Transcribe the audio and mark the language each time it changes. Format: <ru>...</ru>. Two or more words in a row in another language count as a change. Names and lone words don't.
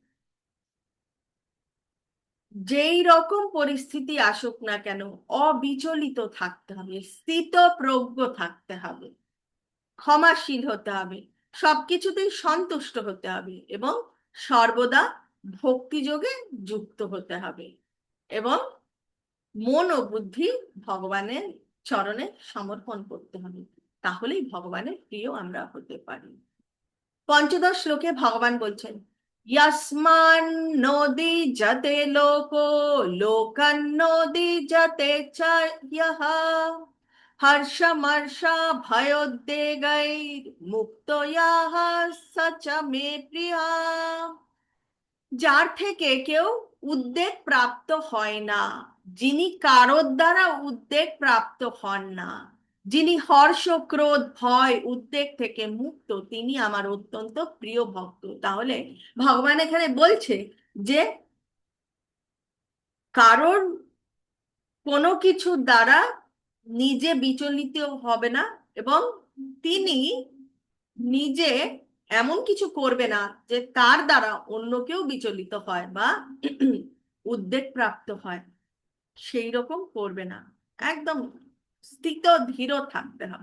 <bn>যেই রকম পরিস্থিতি আসুক না কেন অবিচলিত থাকতে হবে, স্থিতপ্রজ্ঞ থাকতে হবে, ক্ষমাশীল হতে হবে, সবকিছুতেই সন্তুষ্ট হতে হবে এবং সর্বদা ভক্তিযোগে যুক্ত হতে হবে এবং মন ও বুদ্ধি ভগবানের চরণে সমর্পণ করতে হবে, তাহলেই ভগবানের প্রিয় আমরা হতে পারি। পঞ্চদশ শ্লোকে ভগবান বলছেন,</bn> <sa>यस्मान् नोदिजते लोको लोकन्नोदिजते च यः हर्षमर्षभयोद्वेगैर्मुक्तो यः स च मे प्रियः।</sa> <bn>যার থেকে কেউ উদ্বেগ প্রাপ্ত হয় না, যিনি কারোর দ্বারা উদ্বেগ প্রাপ্ত হন না, যিনি হর্ষ ক্রোধ ভয় উদ্বেগ থেকে মুক্ত, তিনি আমার অত্যন্ত প্রিয় ভক্ত। তাহলে ভগবান এখানে বলছে যে কারোর কোনো কিছু দ্বারা নিজে বিচলিত হবে না এবং তিনি নিজে এমন কিছু করবে না যে তার দ্বারা অন্য কেউ বিচলিত হয় বা উদ্বেগ প্রাপ্ত হয়, সেই রকম করবে না, একদম স্থিত ধীর থাকতে হবে।</bn>